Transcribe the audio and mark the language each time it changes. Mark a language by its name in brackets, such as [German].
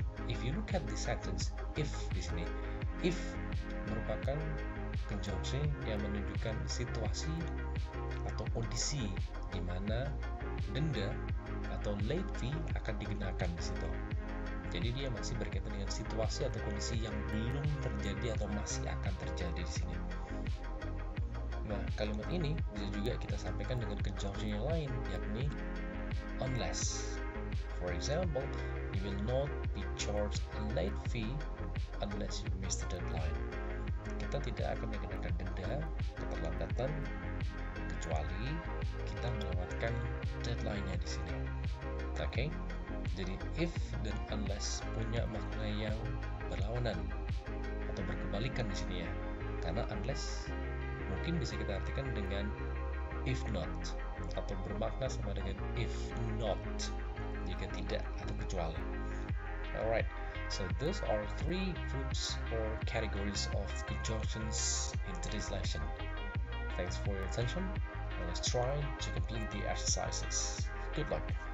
[English] If you look at the sentence, [Indonesian] if di sini, if merupakan conjunction yang menunjukkan situasi atau kondisi di mana denda atau late fee akan dikenakan di situ. Jadi dia masih berkaitan dengan situasi atau kondisi yang belum terjadi atau masih akan terjadi di sini. Nah, kalimat ini bisa juga kita sampaikan dengan conjunction yang lain, yakni unless. [English] For example, you will not be charged a late fee unless you miss the deadline. [Indonesian] Kita tidak akan dikenakan denda keterlambatan kecuali kita melewatkan deadline-nya di sini. Oke? Jadi if dan unless punya makna yang berlawanan atau berkebalikan di sini ya. Karena unless mungkin bisa kita artikan dengan if not, atau bermakna sama dengan if not, jika tidak atau kecuali. [English] Alright, so those are 3 groups or categories of conjunctions in today's lesson. Thanks for your attention, and let's try to complete the exercises. Good luck.